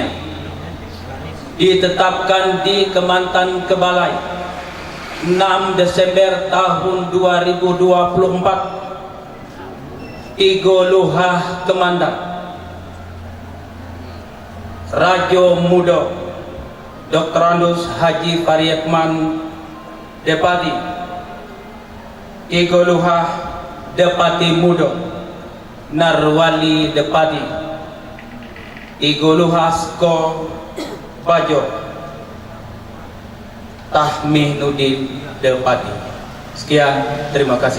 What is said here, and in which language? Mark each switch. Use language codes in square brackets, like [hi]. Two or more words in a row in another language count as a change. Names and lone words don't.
[id] Ditetapkan di Kementerian Kebalai 6 Desember tahun 2024. Tiga Luhah Kemandang Raja Muda Dr. Andus Haji Faryatman Depati. Tiga Luhah Depati Muda Narwali Depati. Tiga Luhah Sko Bajo Tahminuddin Depati. Sekian, terima kasih.